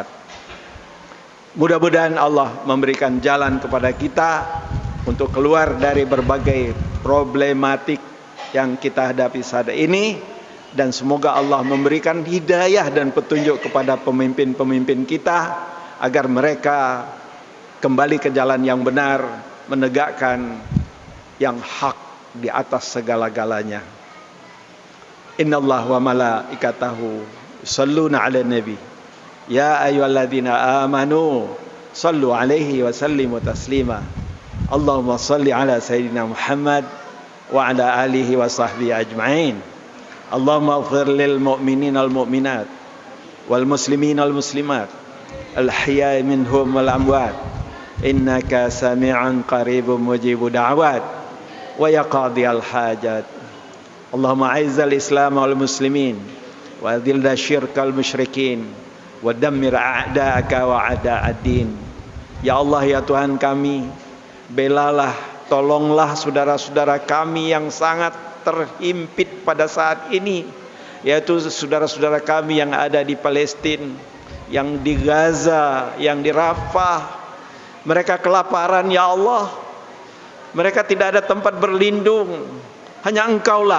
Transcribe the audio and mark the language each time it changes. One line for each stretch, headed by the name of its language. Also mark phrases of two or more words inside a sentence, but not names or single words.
Indonesian: Mudah-mudahan Allah memberikan jalan kepada kita untuk keluar dari berbagai problematik yang kita hadapi saat ini, dan semoga Allah memberikan hidayah dan petunjuk kepada pemimpin-pemimpin kita agar mereka kembali ke jalan yang benar, menegakkan yang hak di atas segala-galanya.
Arabic: إن الله وملائكته يصلون على النبي. يا أيها الذين آمنوا صلوا عليه وسلموا تسليما. اللهم صل على سيدنا محمد وعلى آله وصحبه أجمعين. اللهم اغفر للمؤمنين والمؤمنات والمسلمين والمسلمات الأحياء منهم والأموات. إنك سميعا قريب مجيب الدعوات ويا قاضي الحاجات. اللهم أعز الإسلام والمسلمين وأذل شرك المشركين ودمر أعداءك وأعداء الدين.
Indonesian: Ya Allah, ya Tuhan kami, belalah, tolonglah saudara-saudara kami yang sangat terhimpit pada saat ini, yaitu saudara-saudara kami yang ada di Palestina, yang di Gaza, yang di Rafah. Mereka kelaparan, ya Allah. Mereka tidak ada tempat berlindung, hanya Engkaulah.